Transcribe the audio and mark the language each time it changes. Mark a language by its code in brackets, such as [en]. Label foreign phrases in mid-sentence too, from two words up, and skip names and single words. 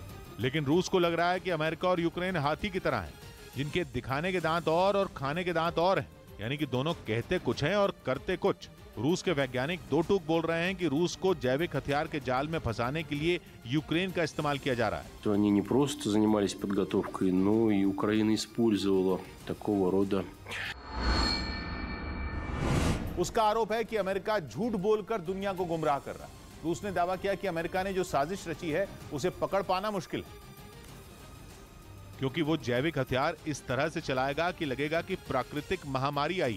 [hi] लेकिन रूस को लग रहा है कि अमेरिका और यूक्रेन हाथी की तरह हैं, जिनके दिखाने के दांत और खाने के दांत और हैं, यानी कि दोनों कहते कुछ हैं और करते कुछ। रूस के वैज्ञानिक दो टूक बोल रहे हैं कि रूस को जैविक हथियार के जाल में फंसाने के लिए यूक्रेन का इस्तेमाल किया जा रहा है। [ru] तो они не просто занимались подготовкой, но и Украина использовала такого рода. [hi] उसका आरोप है कि अमेरिका झूठ बोलकर दुनिया को गुमराह कर रहा है। रूस ने दावा किया कि अमेरिका ने जो साजिश रची है उसे पकड़ पाना मुश्किल है, क्योंकि वो जैविक हथियार इस तरह से चलाएगा कि लगेगा कि प्राकृतिक महामारी आई।